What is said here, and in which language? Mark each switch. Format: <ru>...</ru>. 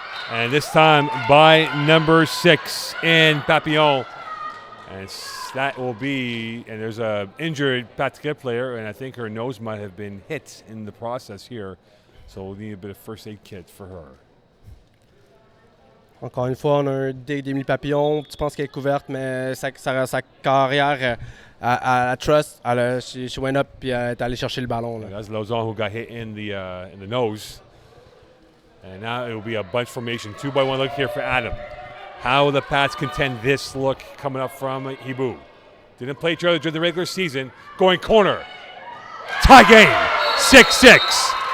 <en>And this time by number 6 in Papillon. And that will be, and there's a injured Patriot player, and I think her nose might have been hit in the process here So we'll need a bit of first aid kit for her.</en> <fr>Encore une fois, on a un dé d'Émilie Papillon. Tu penses qu'elle est couverte, mais sa carrière à Trust,</fr> <en>she went up</en> <fr>et est allée chercher le ballon. Là.</fr> <en>That's Lauzon who got hit in the nose. And now it will be a bunch formation. 2-by-1 look here for Adam. How will the Pats contend this look coming up from Hiboux? Didn't play each other during the regular season. Going corner. Tie game. 6-6.</en>